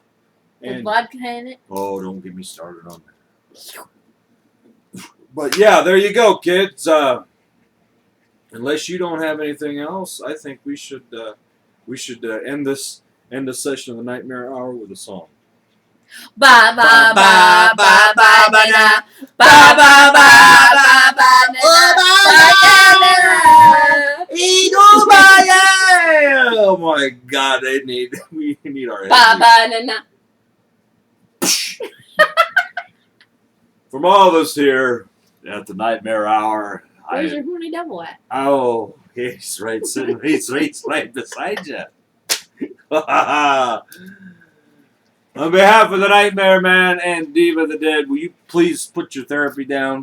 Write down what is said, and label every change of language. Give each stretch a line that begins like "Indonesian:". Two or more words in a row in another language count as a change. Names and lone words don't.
English: With and vodka in it? oh, don't get me started on that. But yeah, there you go, kids. Unless you don't have anything else, I think we should end this session of the Nightmare Hour with a song. Ba ba ba ba ba ba na ba ba ba ba ba Oh my God! We need our ba ba na na. From all of us here at the Nightmare Hour. Where's your horny devil at? Oh, he's right sitting. He's right beside you. On behalf of the Nightmare Man and Diva the Dead, will you please put your therapy down?